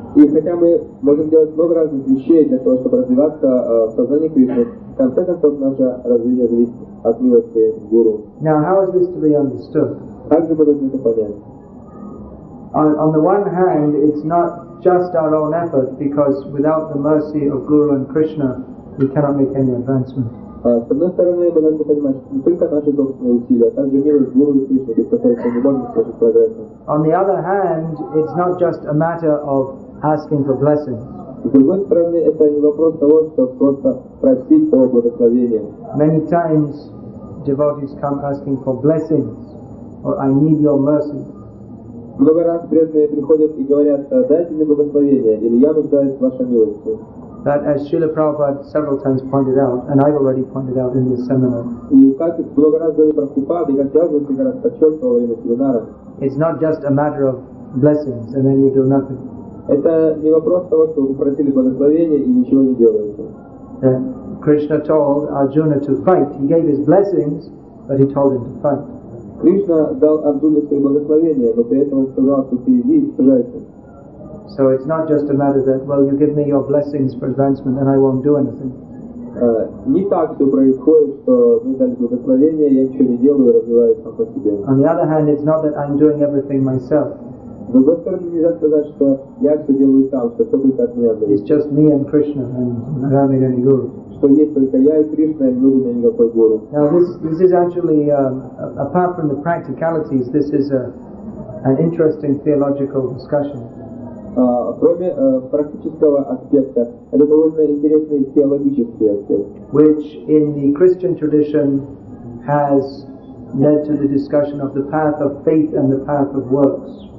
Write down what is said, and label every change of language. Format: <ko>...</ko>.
<ru>И хотя мы можем делать много разных вещей для того, чтобы развиваться в сознании Кришны, в конце концов наше развитие зависит от милости Гуру.</ru> <en>Now, how is this to be understood?</en> <ru>Как же мы должны это понять?</ru> <en>On the one hand, it's not just our own effort, because without the mercy of Guru and Krishna, we cannot make any advancement.</en> <ru>С одной стороны, мы должны понимать, что не только наши собственные усилия, а также милость Гуру и Кришны, без которых мы не можем совершить прогресса.</ru> <en>On the other hand, it's not just a matter of asking for blessings.</en> <ru>С другой стороны, это не вопрос того, что просто просить о благословении.</ru> <en>Many times, devotees come asking for blessings, or I need your mercy.</en> <ru>Много раз преданные приходят и говорят: дайте мне благословение, или я нуждаюсь в вашей милости.</ru> <en>That, as Srila Prabhupada several times pointed out, and I've already pointed out in this seminar,</en> <ru>И как много раз говорил Прабхупада, и как я уже несколько раз подчеркивал во время семинара,</ru> <en>it's not just a matter of blessings and then you do nothing.</en> <ru>это не вопрос того, что вы просили благословения и ничего не делаете.</ru> <en>Krishna told Arjuna to fight. He gave his blessings, but he told him to fight.</en> <ru>Кришна дал Арджуне свои благословения, но при этом он сказал, что ты иди и сражайся.</ru> <en>So it's not just a matter that, well, you give me your blessings for advancement and I won't do anything.</en> <ru>Не так все происходит, что мне дали благословение, я ничего не делаю и развиваюсь сам по себе.</ru> <en>On the other hand, it's not that I'm doing everything myself.</en> <ru>С другой стороны, нельзя сказать, что я все делаю сам, что все только от меня</ru> <en>It's</en> <ru>зависит.</ru> <en>just me and Krishna, and I don't need any guru.</en> <ru>Что есть только я и Кришна, и не нужен мне никакой гуру.</ru> <en>Now, this is actually, apart from the practicalities, this is an interesting theological discussion.</en> <ru>Кроме практического аспекта, это довольно интересный теологический аспект,</ru> <en>which in the Christian tradition has led to the discussion of the path of faith and the path of works.</en>